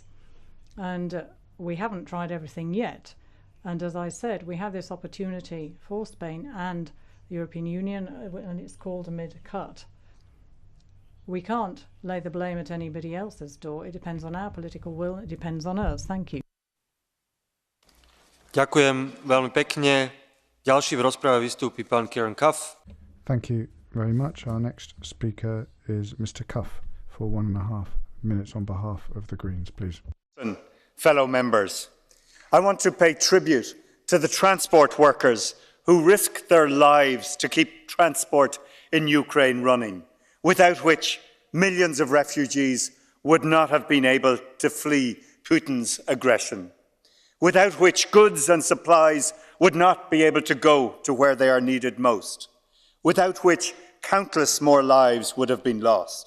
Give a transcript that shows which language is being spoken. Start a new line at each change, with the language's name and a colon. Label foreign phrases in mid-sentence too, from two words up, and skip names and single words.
English: And we haven't tried everything yet. And as I said, we have this opportunity for Spain and the European Union, and it's called a mid-cut. We can't lay the blame at anybody else's door. It depends on our political will. It depends on us. Thank you.
Slovak: Ďakujem veľmi pekne. Ďalší v rozprave vystúpi pán Kieran Cuff.
English: Thank you very much. Our next speaker is Mr. Cuff for 1.5 minutes on behalf of the Greens, please. Fellow members, I want to pay tribute to the transport workers who risk their lives to keep transport in Ukraine running, without which millions of refugees would not have been able to flee Putin's aggression, without which goods and supplies would not be able to go to where they are needed most, without which countless more lives would have been lost.